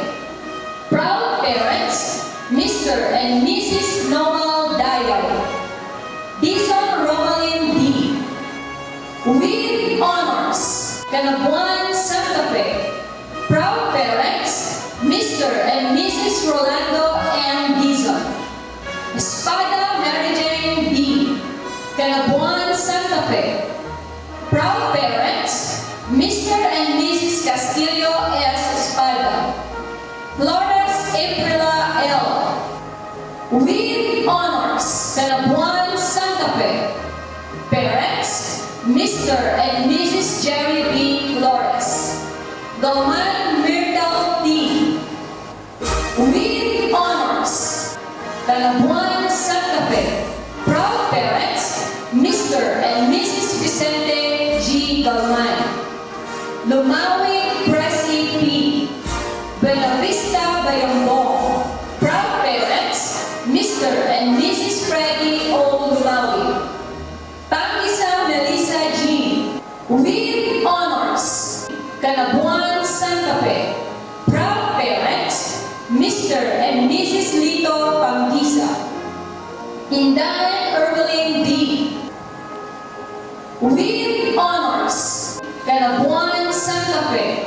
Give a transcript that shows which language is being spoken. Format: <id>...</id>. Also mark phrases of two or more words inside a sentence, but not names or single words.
<en>Proud parents, Mr. and Mrs. Noel Dial. Dison Romalyn D. With honors, Canabuan, Santa Fe. Proud parents, Mr. and Mrs. Rolando M. Dizon. Espada Mary Jane B. Canabuan, Santa Fe. Proud parents, Mr. and Mrs. Castillo S. Espada. Flores Aprila L. With honors, Canabuan, Santa Fe. Parents, Mr. and Mrs. Jerry B. Flores. Galman Myrtle D. With honors, Canabuan, Santa Fe. Proud parents, Mr. and Mrs. Vicente G. Galman. Lumawi Presi P. Buena Vista Bayambong. Proud parents, Mr. and Mrs. Freddy O. Lumawi. Pangisa Melissa G. With honors, Canabuan, Santa Fe. Proud parents, Mr. and Mrs. Lito Pangisa. Inday Erbelin D. With honors, Canabuan, Santa Fe.</en>